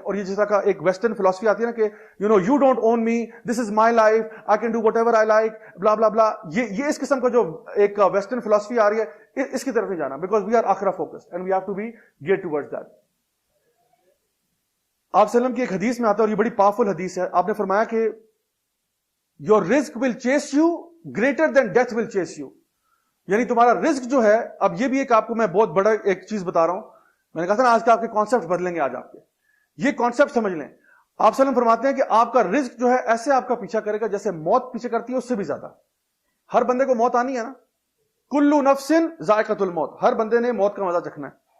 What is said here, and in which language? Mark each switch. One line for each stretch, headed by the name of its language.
Urdu: اور یہ جس طرح کا ایک ویسٹرن فلسفی آتی ہے نا کہ
English: You don't own me, this is my life, I can do whatever I like, blah blah blah.
Urdu: یہ اس قسم کا جو ایک ویسٹرن فلسفی آ رہی ہے, اس کی طرف نہیں جانا,
English: Because we are آخرہ focused and we have to be get towards that.
Urdu: آپ صلی اللہ علیہ وسلم کی ایک حدیث میں آتا ہے, اور یہ بڑی پاورفل حدیث ہے. آپ نے فرمایا کہ
English: your risk will chase you greater than death will chase you.
Urdu: یعنی تمہارا رزق جو ہے, اب یہ بھی ایک آپ کو میں بہت بڑا ایک چیز بتا رہا ہوں, میں نے کہا تھا نا آج کے آپ کے کانسیپٹ بدلیں گے, آج آپ کے یہ کانسیپٹ سمجھ لیں. آپ صلی اللہ علیہ وسلم فرماتے ہیں کہ آپ کا رزق جو ہے ایسے آپ کا پیچھا کرے گا جیسے موت پیچھے کرتی ہے, اس سے بھی زیادہ. ہر بندے کو موت آنی ہے نا,
Arabic: کلو نفس ذائقۃ الموت,
Urdu: ہر بندے نے موت کا مزہ چکھنا ہے.